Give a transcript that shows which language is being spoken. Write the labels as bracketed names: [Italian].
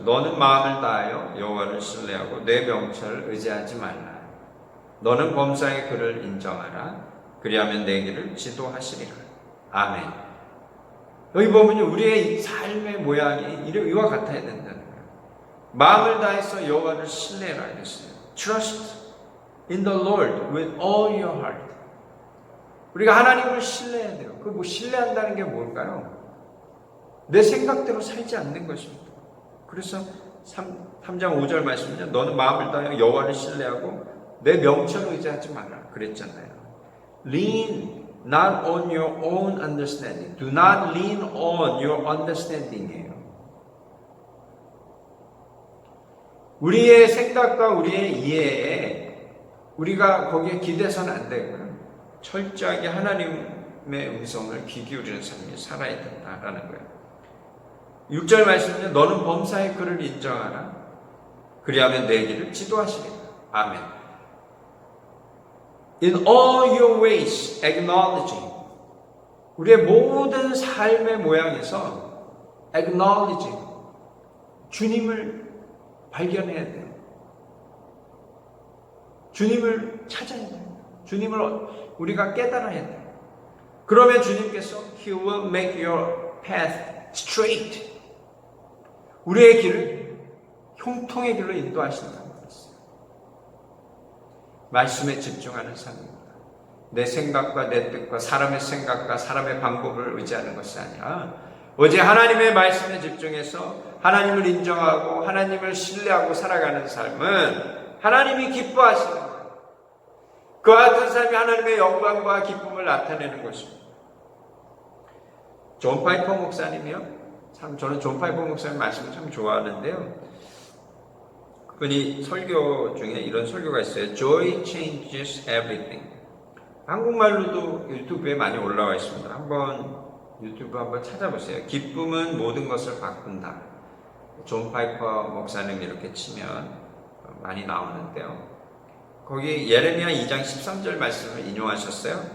[Korean] 너는 마음을 다하여 여호와를 신뢰하고 내 명철을 의지하지 말라. 너는 범사의 그를 인정하라. 그리하면 내 길을 지도하시리라. 아멘. 여기 보면 우리의 삶의 모양이 이와 같아야 된다는 거예요. 마음을 다해서 여호와를 신뢰하라 했어요. [English] Trust in the Lord with all your heart. [Korean] 우리가 하나님을 신뢰해야 돼요. 그 신뢰한다는 게 뭘까요? 내 생각대로 살지 않는 것입니다. 그래서 3장 5절 말씀은요. 너는 마음을 다하여 여호와를 신뢰하고 내 명철을 의지하지 마라. 그랬잖아요. [English] Lean not on your own understanding. Do not lean on your understanding이에요. [Korean] 우리의 생각과 우리의 이해에 우리가 거기에 기대서는 안 되고요. 철저하게 하나님의 음성을 귀 기울이는 삶이 살아야 된다라는 거예요. 6절 말씀은요. 너는 범사의 그를 인정하라. 그리하면 내 길을 지도하시리라. 아멘. [English] In all your ways acknowledging. [Korean] 우리의 모든 삶의 모양에서 acknowledging. 주님을 발견해야 돼요. 주님을 찾아야 돼요. 주님을 우리가 깨달아야 돼요. 그러면 주님께서 [English] He will make your path straight. [Korean] 우리의 길을 형통의 길로 인도하신다는 것이었어요. 말씀에 집중하는 삶입니다. 내 생각과 내 뜻과 사람의 생각과 사람의 방법을 의지하는 것이 아니라 오직 하나님의 말씀에 집중해서 하나님을 인정하고 하나님을 신뢰하고 살아가는 삶은 하나님이 기뻐하시는 거예요. 그와 같은 삶이 하나님의 영광과 기쁨을 나타내는 것입니다. 존 파이퍼 목사님이요. 참 저는 존 파이퍼 목사님 말씀을 참 좋아하는데요. 그분이 설교 중에 이런 설교가 있어요. [English] Joy changes everything. [Korean] 한국말로도 유튜브에 많이 올라와 있습니다. 유튜브 한번 찾아보세요. 기쁨은 모든 것을 바꾼다. 존 파이퍼 목사님 이렇게 치면 많이 나오는데요. 거기 예레미야 2장 13절 말씀을 인용하셨어요.